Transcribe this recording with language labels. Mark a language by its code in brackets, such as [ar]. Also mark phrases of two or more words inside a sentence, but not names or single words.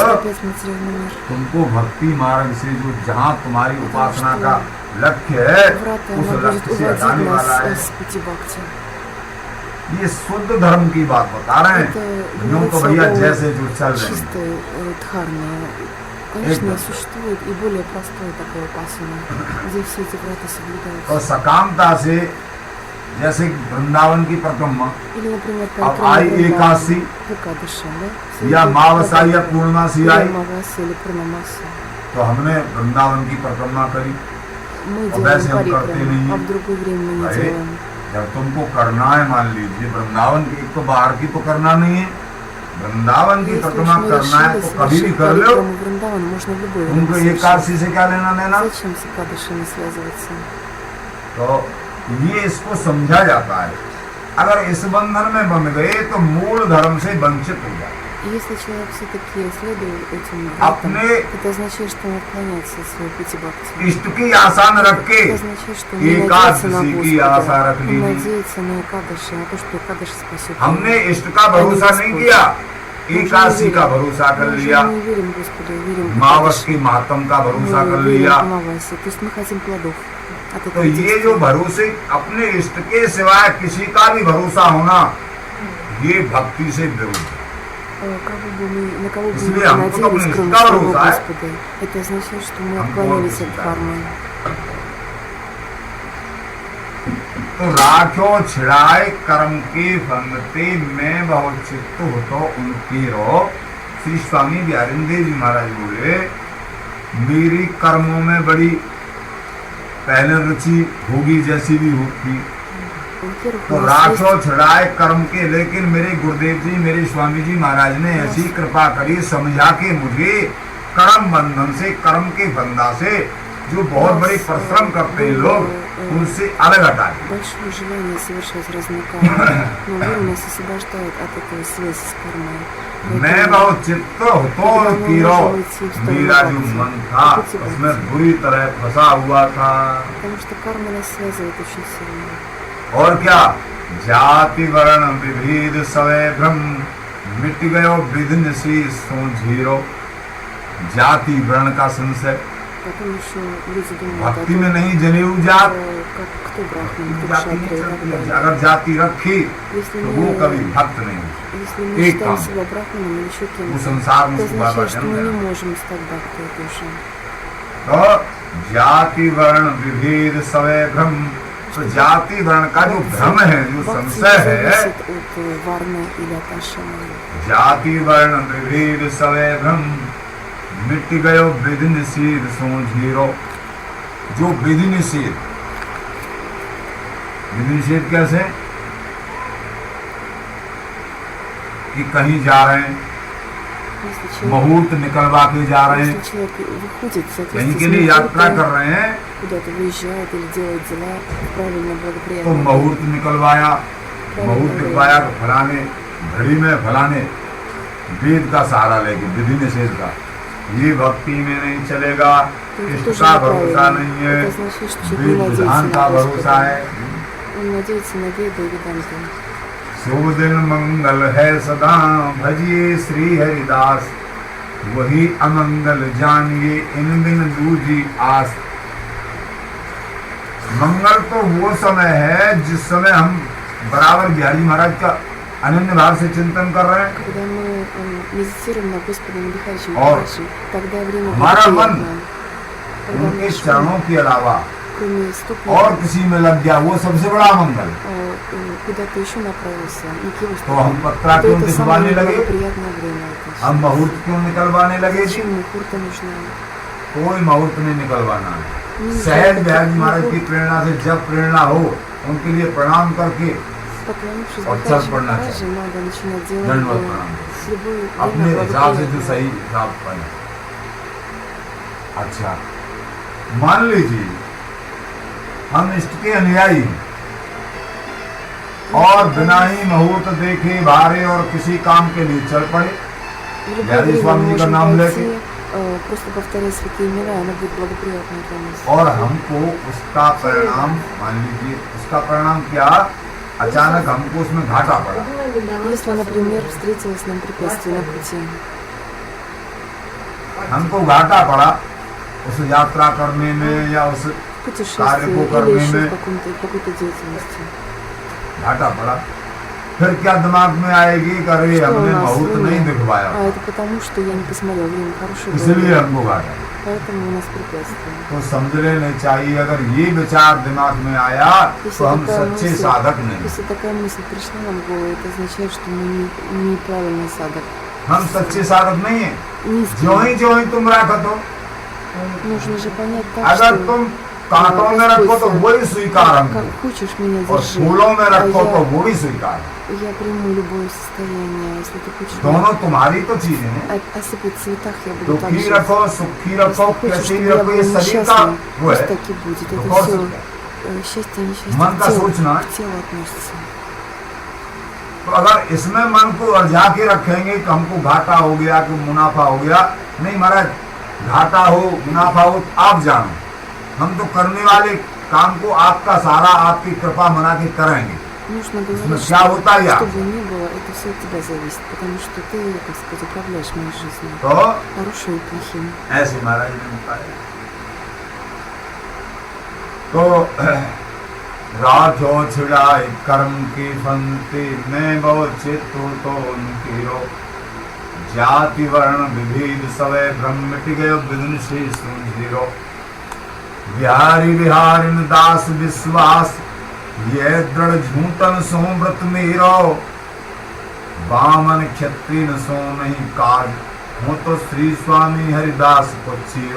[hi] फल [ru] опять материальный мир. [hi] तुमको भक्ति मार्ग से जो जहाँ तुम्हारी उपासना का लक्ष्य है [ru] Врата, [hi] उस [ru] она будет [hi] लक्ष्य से [ru] уводить [hi] हटाने वाला है। [ru] нас с пути бхакти. [hi] ये शुद्ध धर्म की बात बता रहे हैं। [ru] Это [hi] यूं तो [ru] говорится [hi] भैया [ru] о [hi] जैसे जो चल रहे हैं, [ru] чистой дхарме. Конечно, [hi] एकदम। [ru] существует и более простое такое упасана, где все эти врата соблюдаются. [hi] और सकामता से जैसे वृंदावन की परिक्रमा [ru] Или, например, [hi] अब आई एकादशी [ru] Экадаши, да? [hi] या मावसा या पूर्णमासी [ru] Или [hi] आई, [ru] Амавасия, или Пурнамаса. [hi] तो हमने वृंदावन की परिक्रमा करी। [ru] Мы [hi] और वैसे [ru] делаем [hi] हम करते [ru] парикраму, [hi] नहीं [ru] а [hi] हैं। [ru] в другое время мы не [hi] अरे, [ru] делаем. [hi] जब तुमको करना है, मान लीजिए वृंदावन की, एक तो बाहर की तो करना नहीं है, वृंदावन की [ru] Если [hi] परिक्रमा [ru] уж мы [hi] करना है [ru] решили [hi] तो कभी भी [ru] совершить [hi] कर लो। [ru] парикраму Вриндавана, можно в любое [hi] तुमको [ru] время совершить. [hi] एकादशी से क्या लेना देना? [ru] Зачем с Экадашами связываться? [hi] तो ये इसको समझा जाता है। अगर इस बंधन में बंध गए तो मूल धर्म से वंचित हो जाए। [ru] И если человек все-таки следует этим вратам, [hi] अपने [ru] это означает, что он отклоняется от своего пути бхакти. [hi] इष्ट की आशा न रख के [ru] Это означает, что он не надеется на [hi] एकादशी की आशा [ru] Господа, [hi] रख [ru] он [hi] ली। [ru] надеется на Экадаши, на то, что Экадаши спасет его. [hi] हमने इष्ट का भरोसा नहीं किया, एकादशी का भरोसा कर [ru] Мы [hi] लिया, [ru] же не верим Господу, верим в [hi] मावस [ru] Экадаши. [hi] की मातम का भरोसा कर [ru] Мы верим [hi] लिया। [ru] в Амаваси, то есть мы хотим плодов от [hi] तो [ru] этого [hi] ये [ru] действия. [hi] जो भरोसे अपने इष्ट के सिवाय किसी का भी भरोसा होना, ये भक्ति से विरुद्ध है। [ru] На кого бы мы [hi] इसलिए [ru] ни [hi] हमको तो [ru] надеялись, [hi] अपने [ru] кроме [hi] इष्ट का [ru] своего [hi] भरोसा है। [ru] Господа, это означает, что мы [hi] हमको [ru] отклонились [hi] और [ru] от [hi] किसी का [ru] кармы. [hi] तो राख्यो छिड़ाए कर्म के फंगते मैं बहुत चित्त हो तो उनकी रो। श्री स्वामी बिहारिंदेव जी महाराज बोले, मेरी कर्मों में बड़ी पहले रुचि होगी जैसी भी होगी, [ru] Во-первых, [hi] तो [ru] у нас [hi] राख्यो छिड़ाए कर्म के, लेकिन मेरे गुरुदेव जी मेरे स्वामी जी महाराज ने ऐसी कृपा करी, समझा के मुझे कर्म बंधन से, कर्म के बंधा से, जो बहुत बड़ी परिश्रम करते हैं लोग, उनसे अलग हटा दिया। [ru] большое желание совершать разные кармы, но мир нас освобождает от этой связи с кармой. [hi] मैं बहुत चित्त तो कीरो, मेरा जो मन था उसमें बुरी तरह फंसा हुआ था। [ru] Потому что карма нас связывает очень сильно. [hi] और क्या, जाति वर्ण विभेद सवै भ्रम, मिट गयो विधिन से सोझीरो। जाति वर्ण का संशय, [ru] Потом еще люди думают о [hi] भक्ति [ru] том, [hi] में नहीं जनेऊ जात, [ru] кто брахман, кто [hi] जाति नहीं [ru] кшатри и [hi] चलती [ru] так [hi] है। [ru] далее. [hi] अगर जाति रखी [ru] Если [hi] तो वो कभी [ru] мы, [hi] भक्त नहीं हो। [ru] если мы [hi] एक [ru] считаем [hi] काम। [ru] себя брахманом или еще [hi] वो [ru] кем-то, [hi] संसार में [ru] это [hi] उसको बार बार [ru] означает, что [hi] जन्म [ru] мы не [hi] लेना। [ru] можем стать бхактой тоже. [hi] तो जाति वर्ण विभेद सवै भ्रम, तो जाति वर्ण का जो भ्रम है, जो [ru] Бхакти [hi] संशय [ru] не [hi] है, [ru] зависит от варны или от ашрамы. [hi] जाति वर्ण विभेद सवै भ्रम, मिट गयो विधि निषेध सोझीरो। जो विधि निषेध, विधि निषेध कैसे कि कहीं जा रहे हैं, [ru] Если человек, [hi] मुहूर्त निकलवा के जा रहे हैं, [ru] если человек выходит в [hi] कहीं [ru] соответствии [hi] के [ru] с [hi] लिए यात्रा कर [ru] मुहूртом, [hi] रहे हैं, [ru] куда-то выезжает или делает дела правильно, [hi] तो [ru] благоприятно. [hi] मुहूर्त निकलवाया, मुहूर्त निकलवाया तो फलाने घड़ी में फलाने वेद का सहारा लेके, विधि निषेध का, ये भक्ति में नहीं चलेगा, [ru] तो это [hi] इष्ट [ru] тоже [hi] का [ru] неправильно. [hi] भरोसा नहीं है, [ru] Это означает, что человек [hi] वेद [ru] не надеется [hi] विधान [ru] на [hi] का भरोसा [ru] Господа. [hi] है। [ru] Он надеется на Веду и Веданту. [hi] शुभ दिन मंगल है सदा, भजिए श्री हरिदास, वही अमंगल जानिए इन दिन दूजी आस। मंगल तो वो समय है जिस समय हम बराबर बिहारी महाराज का अनन्य भाव से चिंतन कर रहे हैं, [ru] Когда мы медитируем на Господа Мадхарича [hi] और [ru] Махараджи, тогда время [hi] हमारा मन [ru] благоприятно. Когда [hi] उनके [ru] наш ум, [hi] चरणों के अलावा [ru] кроме стоп, [hi] और किसी में लग गया, वो सबसे बड़ा मंगल। [ru] куда-то еще направился, не к его [hi] तो हम [ru] стопам, [hi] पत्रा [ru] то [hi] क्यों [ru] это [hi] दिखवाने [ru] самое [hi] लगे, [ru] благоприятное время. это [hi] हम मुहूर्त क्यों निकलवाने लगे जी? [ru] Зачем мухурта нужна? [hi] कोई मुहूर्त नहीं निकलवाना है। नहीं सहज [ru] нужно [hi] बिहारी [ru] никаких [hi] महाराज की [ru] मुहूर्त. [hi] प्रेरणा से जब प्रेरणा हो, उनके लिए प्रणाम करके [ru] Поклонившись [hi] और [ru] Бхакти [hi] चल पड़ना [ru] Махараджи, надо начинать делать [hi] दंडवत प्रणाम [ru] с любой [hi] अपने [ru] время [hi] हिसाब से जो [ru] благоприятное. [hi] सही हिसाब बने। अच्छा, मान लीजिए हम इष्ट के अनुयायी हैं और बिना ही मुहूर्त देखे भारे और किसी काम के लिए चल पड़े। [ru] В любое [hi] यानी [ru] время [hi] स्वामी [ru] мы [hi] जी का [ru] можем [hi] नाम [ru] пойти, [hi] लेके [ru] просто повторяя святые имена, и оно будет благоприятно для нас. [hi] और हमको उसका परिणाम, मान लीजिए उसका परिणाम क्या, अचानक हमको उसमें घाटा पड़ा। [ru] Если, например, встретилось нам препятствие на пути, [hi] हमको घाटा पड़ा उस यात्रा करने में या उस [ru] в [hi] कार्य [ru] путешествии [hi] को [ru] или [hi] करने [ru] еще [hi] में [ru] в какой-то деятельности, [hi] घाटा पड़ा, फिर क्या दिमाग में आएगी कि अरे [ru] что у [hi] हमने [ru] нас [hi] मुहूर्त [ru] в [hi] नहीं [ru] уме? [hi] दिखवाया, [ru] А это потому, что я не посмотрел время хорошее [hi] इसलिए [ru] было, [hi] हमको घाटा। [ru] поэтому у нас препятствие. [hi] तो समझ लेना चाहिए, अगर ये विचार दिमाग में आया [ru] Если [hi] तो हम [ru] такая [hi] सच्चे [ru] мысль- [hi] साधक नहीं। [ru] Если такая мысль пришла нам в голову, это означает, что мы неправильный садок. [hi] हम सच्चे साधक नहीं है। [ru] Низкий. [hi] जो ही तुम रखो तो [ru] Нужно же понять так, [hi] अगर [ru] что [hi] तुम कांटों में रखो तो वही स्वीकार हमको, [ru] как хочешь меня [hi] और [ru] держи, [hi] फूलों में रखो तो [ru] а [hi] वो भी स्वीकार। [ru] я приму любое состояние. Если ты хочешь [hi] दोनों तुम्हारी तो चीजें हैं। [ru] осыпать в цветах, я буду так [hi] दुखी [ru] жить. [hi] रखो, सुखी रखो, [ru] Если хочешь, [hi] कैसे [ru] чтобы [hi] भी [ru] я [hi] रखो, [ru] был [hi] ये शरीर का [ru] несчастным, [hi] वो [ru] пусть [hi] है। [ru] так и будет. [hi] तो [ru] Это [hi] और [ru] все [hi] सब [ru] счастье, несчастье [hi] मन का [ru] к [hi] सोचना है। [ru] к телу относится. [hi] तो अगर इसमें मन को उलझा के रखेंगे कि हमको घाटा हो गया कि मुनाफा हो गया, नहीं महाराज, घाटा हो मुनाफा हो आप जानो, हम तो करने वाले काम को आपका सारा आपकी कृपा मना के करेंगे। [ru] Нужно [hi] इसमें [ru] говорить, [hi] क्या होता है [ru] что [hi] या [ru] бы ни было, это все от тебя зависит, потому что ты, так сказать, управляешь моей жизнью, [hi] तो [ru] хорошим и плохим. [hi] ऐसे महाराज ने बताया। तो राजो छिड़ाए कर्म की फंते मैं बहुत चित्त तो उनकी रो, जाति वर्ण विभेद सवय ब्रह्म मिट गयो विदुन से सुंझीरो, बिहारी बिहारिन दास विश्वास ये दृढ़ झूठन सो व्रत मेरो, बामन क्षत्रिय सो नहीं काज हो तो श्री स्वामी हरिदास को चीरो।